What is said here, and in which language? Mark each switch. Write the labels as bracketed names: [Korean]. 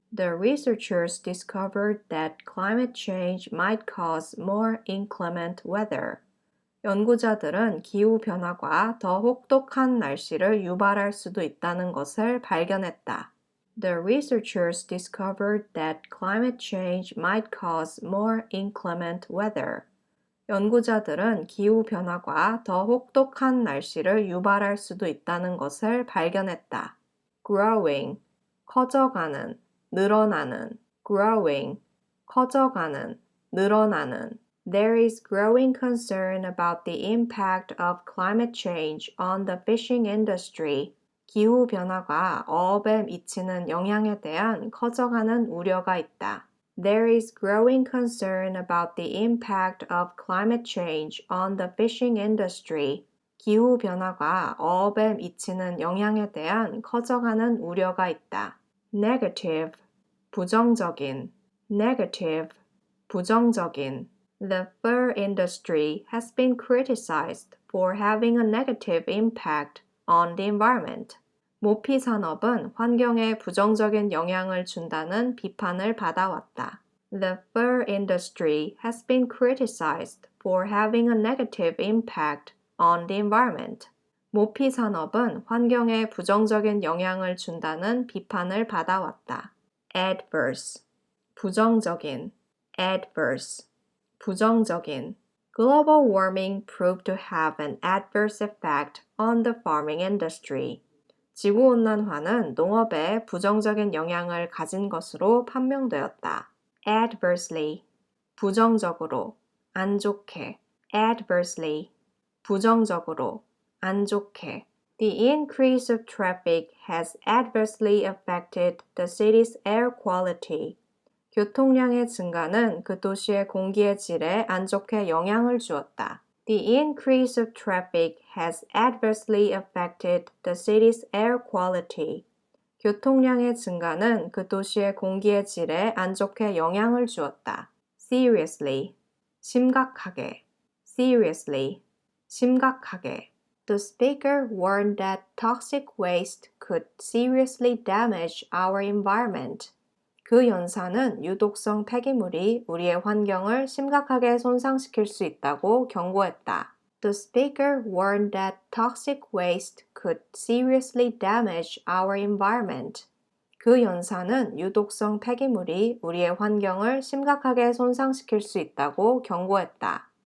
[English] The researchers discovered that climate change might cause more inclement weather. [Korean] 연구자들은 기후변화가 더 혹독한 날씨를 유발할 수도 있다는 것을 발견했다. [English] The researchers discovered that climate change might cause more inclement weather. [Korean] 연구자들은 기후변화가 더 혹독한 날씨를 유발할 수도 있다는 것을 발견했다. Growing, 커져가는, 늘어나는. Growing, 커져가는, 늘어나는. [English] There is growing concern about the impact of climate change on the fishing industry. [Korean] 기후변화가 어업에 미치는 영향에 대한 커져가는 우려가 있다. [English] There is growing concern about the impact of climate change on the fishing industry. [Korean] 기후변화가 어업에 미치는 영향에 대한 커져가는 우려가 있다. [English] negative, 부정적인, negative, 부정적인. The fur industry has been criticized for having a negative impact on the environment. [Korean] 모피 산업은 환경에 부정적인 영향을 준다는 비판을 받아왔다. [English] The fur industry has been criticized for having a negative impact on the environment. [Korean] 모피 산업은 환경에 부정적인 영향을 준다는 비판을 받아왔다. [English] Adverse, 부정적인, adverse, 부정적인. Global warming proved to have an adverse effect on the farming industry. [Korean] 지구온난화는 농업에 부정적인 영향을 가진 것으로 판명되었다. Adversely, 부정적으로, 안 좋게. Adversely, 부정적으로, 안 좋게. [English] The increase of traffic has adversely affected the city's air quality. [Korean] 교통량의 증가는 그 도시의 공기의 질에 안 좋게 영향을 주었다. [English] The increase of traffic has adversely affected the city's air quality. [Korean] 교통량의 증가는 그 도시의 공기의 질에 안 좋게 영향을 주었다. [English] Seriously, 심각하게. Seriously, 심각하게. The speaker warned that toxic waste could seriously damage our environment. [Korean] 그 연사는 유독성 폐기물이 우리의 환경을 심각하게 손상시킬 수 있다고 경고했다. [English] The speaker warned that toxic waste could seriously damage our environment. [Korean] 그 연사는 유독성 폐기물이 우리의 환경을 심각하게 손상시킬 수 있다고 경고했다.